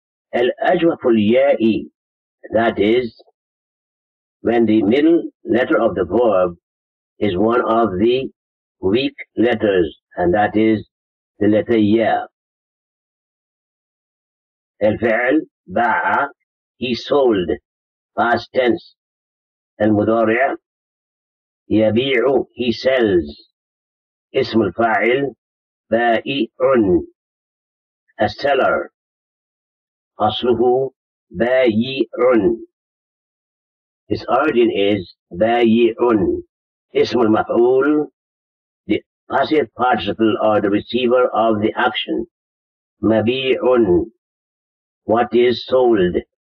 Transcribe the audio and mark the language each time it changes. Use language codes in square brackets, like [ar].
[en] الأجوف الياء, that is, when the middle letter of the verb is one of the weak letters, and that is the letter ya. الفعل باع, he sold, past tense. [ar] المضارع يبيع, [en] he sells. [ar] اسم الفاعل بائع, [en] a seller. أصله بايع, its origin is بايع. اسم المفعول, the passive participle or the receiver of the action. مبيع, what is sold.